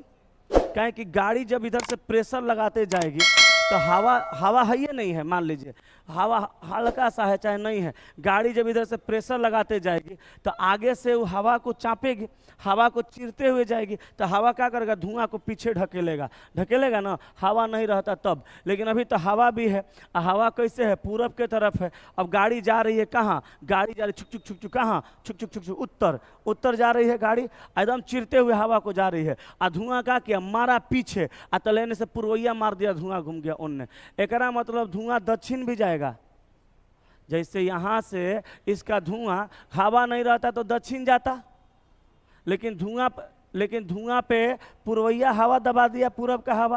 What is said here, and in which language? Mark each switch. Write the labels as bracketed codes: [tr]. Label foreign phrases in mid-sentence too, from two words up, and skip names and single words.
[hi] क्या कि गाड़ी जब इधर से प्रेशर लगाते जाएगी तो हवा है ये नहीं है, मान लीजिए हवा हल्का सा है चाहे नहीं है, गाड़ी जब इधर से प्रेशर लगाते जाएगी तो आगे से वो हवा को चापेगी, हवा को चीरते हुए जाएगी, तो हवा क्या करेगा? धुआं को पीछे ढकेलेगा ना, हवा नहीं रहता तब। लेकिन अभी तो हवा भी है, हवा कैसे है? पूरब के तरफ है। अब गाड़ी जा रही है कहाँ? गाड़ी जा रही छुक छुक छुक छुक, कहाँ? छुक छुक छुक छुक उत्तर जा रही है गाड़ी, एकदम चीरते हुए हवा को जा रही है। आ धुआं का किया? मारा पीछे, आ तलेने से पुरवैया मार दिया, धुआं घूम गया उनने। एकरा मतलब धुआं दक्षिण भी जाएगा। जैसे यहाँ से इसका धुआं, हवा नहीं रहता तो दक्षिण जाता, लेकिन धुआं पे पूर्वैया हवा दबा दिया, पूरब का हवा।